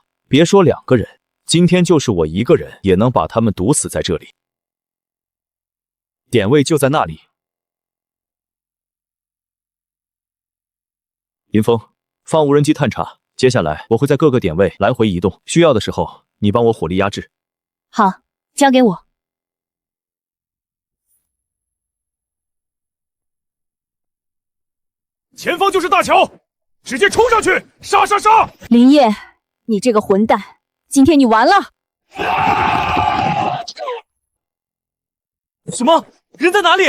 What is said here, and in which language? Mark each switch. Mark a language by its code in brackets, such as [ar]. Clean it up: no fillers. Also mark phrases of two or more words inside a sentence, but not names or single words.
[zh] 別說2個人，今天就是我1個人也能把他們毒死在這裡。點位就在那裡。林峰，放無人機探查。接下來我會在各個點位來回移动，需要的時候你幫我火力壓制。好，交給我。前方就是大桥，直接冲上去，杀杀杀！林烨，你这个混蛋，今天你完了！什么？人在哪里？